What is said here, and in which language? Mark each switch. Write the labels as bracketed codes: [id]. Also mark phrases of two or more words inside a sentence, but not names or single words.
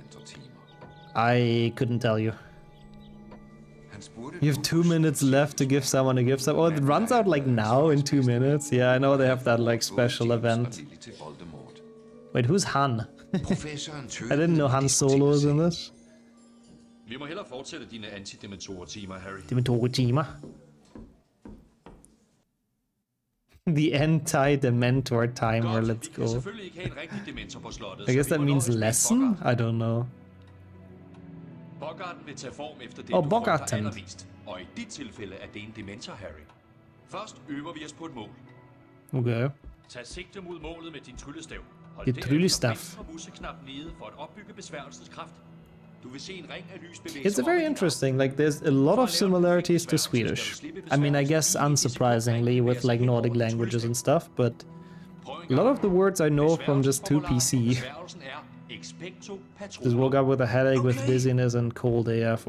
[en] I couldn't tell you. You have 2 minutes left to give someone a gift. Oh, it runs out like now in 2 minutes. Yeah, I know they have that like special event. Wait, who's Han? I didn't know Han Solo was in this. [da] Vi må hellere fortsætte dine antidementorer-timer, Harry. Dementorer-timer? [en] The anti-dementor timer, let's go. [da] Selvfølgelig ikke have en rigtig dementor på slottet. [en] I guess that means lesson? I don't know. [da] Boggarten vil tage form efter det, du frygter allermest. Og i dit tilfælde er det en dementor, Harry. Først øver vi os på et mål. Okay. Tag sigte mod målet med din tryllestav. Hold Det tryllestav. venstre museknap nede for at opbygge besværgelsens kraft. Du vil se en ring af lys bevæge [en] It's very interesting, like there's a lot of similarities to Swedish. I mean, I guess unsurprisingly with like Nordic languages and stuff, but a lot of the words I know from just 2 PC. Just woke up with a headache, with dizziness and cold AF.